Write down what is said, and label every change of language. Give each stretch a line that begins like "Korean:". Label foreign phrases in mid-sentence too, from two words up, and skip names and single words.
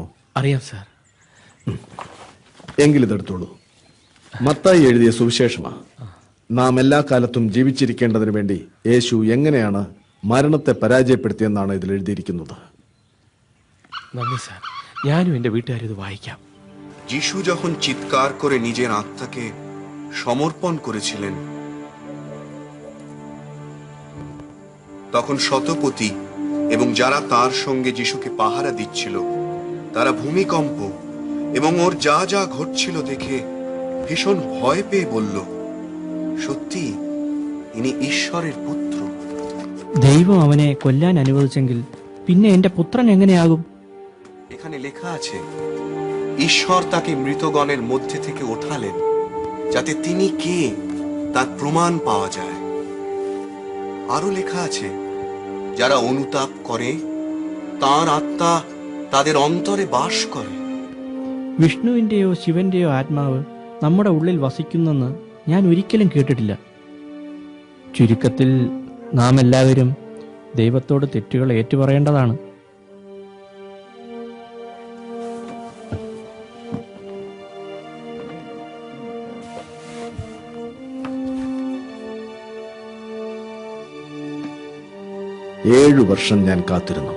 Malayalam: അറിയാം സാർ. എങ്കിലിതെടുത്തോളൂ. മത്തായി എഴുതിയ സുവിശേഷമാണ്. നാം എല്ലാ കാലത്തും ജീവിച്ചിരിക്കേണ്ടതിന് വേണ്ടി യേശു എങ്ങനെയാണ് മരണത്തെ പരാജയപ്പെടുത്തിയെന്നാണ് ഇതിൽ എഴുതിയിരിക്കുന്നത്. നന്ദി സാർ. ഞാനും എന്റെ വീട്ടുകാരും ഇത് വായിക്കാം.
Bangla: যিশু যখন চিৎকার করে নিজের আত্মাকে সমর্পণ করেছিলেন, তখন শতপতি এবং যারা তার সঙ্গে যিশুকে পাহারা দিচ্ছিল তারা ভূমিকম্প এবং ওর যা যা ঘটছিল দেখে ভীষণ ভয় পেয়ে বলল, সত্যি ইনি ঈশ্বরের পুত্র।
Malayalam: ദൈവം അവനെ കൊല്ലാൻ അനുവദിച്ചെങ്കിൽ പിന്നെ എന്റെ പുത്രൻ എങ്ങനെയാകും?
Bangla: এখানে লেখা আছে, ঈশ্বর তাকে মৃতগণের মধ্যে থেকে ওঠালেন যাতে তিনি কে তার প্রমাণ পাওয়া যায়। আরো লেখা আছে, যারা অনুতাপ করে তার আত্মা তাদের অন্তরে বাস করে।
Malayalam: വിഷ്ണുവിന്റെയോ ശിവന്റെയോ ആത്മാവ് നമ്മുടെ ഉള്ളിൽ വസിക്കുന്നെന്ന് ഞാൻ ഒരിക്കലും കേട്ടിട്ടില്ല. ചുരുക്കത്തിൽ നാം എല്ലാവരും ദൈവത്തോട് തെറ്റുകൾ ഏറ്റുപറയേണ്ടതാണ്. ഏഴു വർഷം ഞാൻ കാത്തിരുന്നു.